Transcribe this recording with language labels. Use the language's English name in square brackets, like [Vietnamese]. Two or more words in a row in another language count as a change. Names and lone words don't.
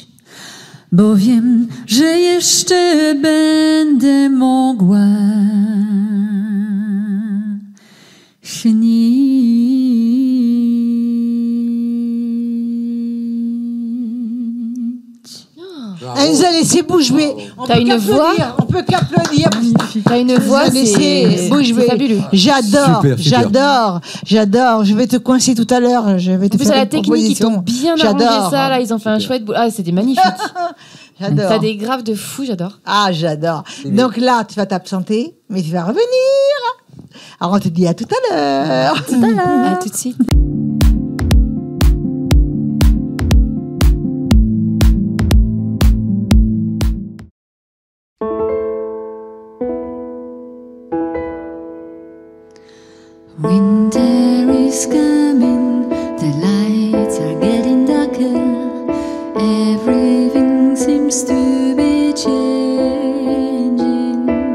[Polish] Bo wiem, że jeszcze będę mogła śnić. [French] Elle nous a laissé bouche bée. T'as une voix. On peut qu'applaudir. T'as une voix, c'est bouche bée. fabuleux. J'adore, Super, super. j'adore. Je vais te coincer tout à l'heure. Je vais te En plus, faire à la une technique, ils proposition. t'ont bien J'adore. arrangé ça. Là, ils ont fait un chouette boulot. Ah, c'était magnifique. J'adore. T'as des graves de fou, j'adore. Ah, j'adore. Donc là, tu vas t'absenter, mais tu vas revenir. Alors, on te dit à tout à l'heure. À tout de suite. [English] Winter is coming, the lights are getting darker, everything seems to be changing.